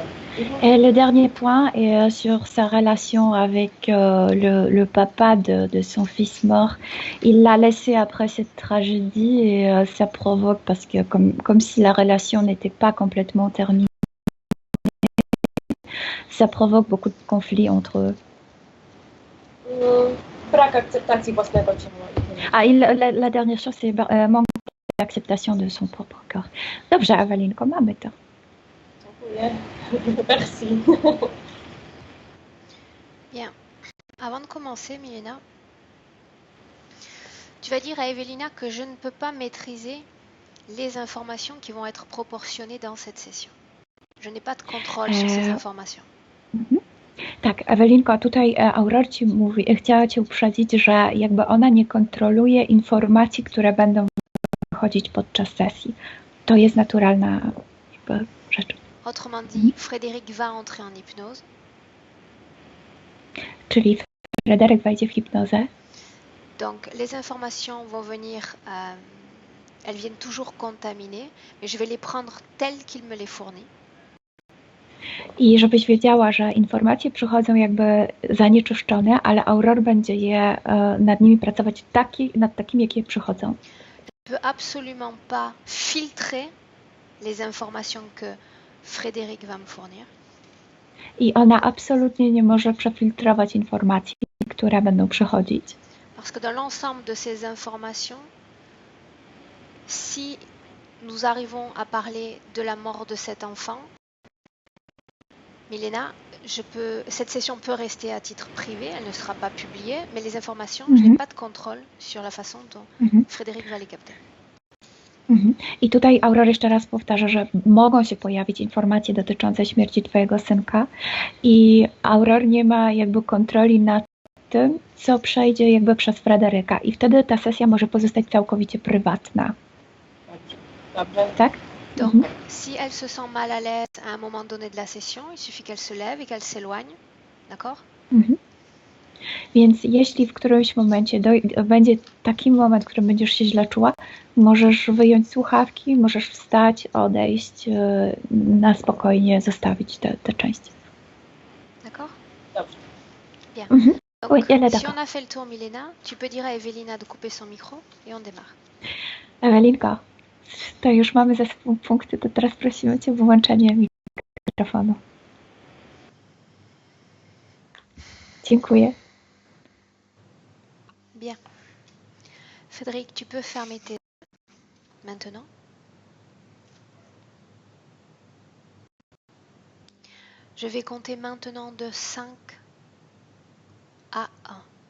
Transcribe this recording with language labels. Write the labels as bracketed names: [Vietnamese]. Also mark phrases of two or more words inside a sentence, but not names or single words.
[French] Et le dernier point est sur sa relation avec le papa de son fils mort. Il l'a laissé après cette tragédie et ça provoque, parce que comme si la relation n'était pas complètement terminée, ça provoque beaucoup de conflits entre eux. [Polish] Brak akceptacji własnego ciała. [French] La dernière chose, c'est manque d'acceptation de son propre corps. [Polish] Dobrze, Ewelinko, mamy to. Dziękuję. [French] Merci. Bien. Avant de commencer, Milena, tu vas dire à Evelina que je ne peux pas maîtriser les informations qui vont être proportionnées dans cette session. Je n'ai pas de contrôle sur ces informations. [Polish] Tak, Ewelinko, tutaj Aurora ci mówi, chciała cię uprzedzić, że jakby ona nie kontroluje informacji, które będą wychodzić podczas sesji. To jest naturalna jakby rzecz. [French] Autrement dit, Frédéric va entrer en hypnose. [Polish] Czyli Frédéric wejdzie w hipnozę. [French] Donc les informations vont venir, elles viennent toujours contaminées, mais je vais les prendre telles qu'il me les fournit. [Polish] I żebyś wiedziała, że informacje przychodzą jakby zanieczyszczone, ale Aurora będzie nad nimi pracować nad takimi, jakie przychodzą. [French] Je ne peux absolument pas filtrer les informations que Frédéric va me fournir. [Polish] I ona absolutnie nie może przefiltrować informacji, które będą przychodzić. [French] Parce que dans l'ensemble de ces informations, si nous arrivons à parler de la mort de cet enfant, Milena, cette session peut rester à titre privé, elle ne sera pas publiée, mais les informations, je n'ai pas de contrôle sur la façon dont Frédéric va les capter. [Polish] I tutaj Aurora jeszcze raz powtarza, że mogą się pojawić informacje dotyczące śmierci twojego synka i Aurora nie ma jakby kontroli nad tym, co przejdzie jakby przez Fryderyka i wtedy ta sesja może pozostać całkowicie prywatna. Dobrze. tak? [French] Donc, Mhm. si elle se sent mal à l'aise à un moment donné de la session, il suffit qu'elle se lève et qu'elle s'éloigne. D'accord? Mhm. [Polish] Więc jeśli w którymś momencie będzie taki moment, w którym będziesz się źle czuła, możesz wyjąć słuchawki, możesz wstać, odejść, na spokojnie zostawić tę część. [French] D'accord? [Polish] Dobrze. [French] Bien. Mhm. Donc, Oui, elle est si d'accord. on a fait le tour, Milena, tu peux dire à Evelina de couper son micro et on démarre. [Polish] Ewelinko, to już mamy ze sobą punkty, to teraz prosimy Cię o wyłączenie mikrofonu. Dziękuję. [French] Bien. Frédéric, tu peux fermer tes yeux maintenant. Je vais compter maintenant de 5 à 1.